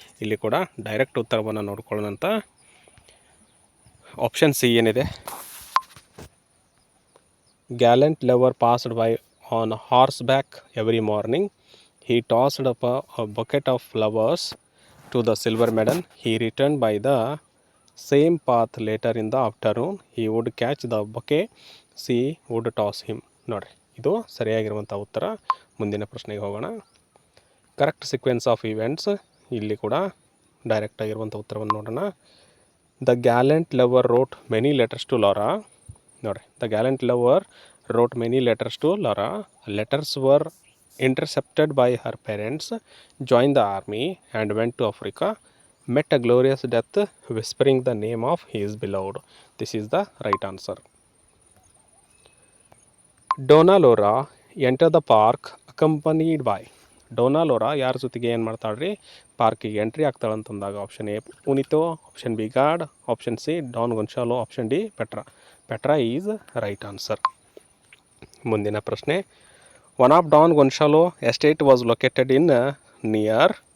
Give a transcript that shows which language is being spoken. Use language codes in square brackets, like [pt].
[kn] ಇಲ್ಲಿ ಕೂಡ ಡೈರೆಕ್ಟ್ ಉತ್ತರವನ್ನು ನೋಡ್ಕೊಳ್ಳೋಣಂತ. [en] option C [kn] ಏನಿದೆ, [en] Gallant lover passed by on horseback every morning. He tossed up a bucket of flowers to the silver maiden. He returned by the same path later in the afternoon. He would catch the bouquet. She would toss him. [kn] ನೋಡಿರಿ, ಇದು ಸರಿಯಾಗಿರುವಂಥ ಉತ್ತರ. ಮುಂದಿನ ಪ್ರಶ್ನೆಗೆ ಹೋಗೋಣ. [en] Correct sequence of events. [kn] ಇಲ್ಲಿ ಕೂಡ direct ಆಗಿರುವಂಥ ಉತ್ತರವನ್ನು ನೋಡೋಣ. [en] The gallant lover wrote many letters to Laura. [kn] ನೋಡಿರಿ, [en] The gallant lover wrote many letters to Laura. Letters were intercepted by her parents, joined the army and went to Africa, met a glorious death, whispering the name of his beloved. This is the right answer. Donalora entered the park accompanied by. [kn] ಡೋನಾಲೋರಾ ಯಾರ ಜೊತೆಗೆ ಏನು ಮಾಡ್ತಾಳ್ರಿ, ಪಾರ್ಕಿಗೆ entry ಆಗ್ತಾಳಂತಂದಾಗ option A ಪುನಿತೋ, option B god, option C Don ಗೋನ್ಶಾಲೋ, option D Petra. [en] Petra is right answer. [kn] ಮುಂದಿನ ಪ್ರಶ್ನೆ, [en] One of Don Gonzalo estate was located in near.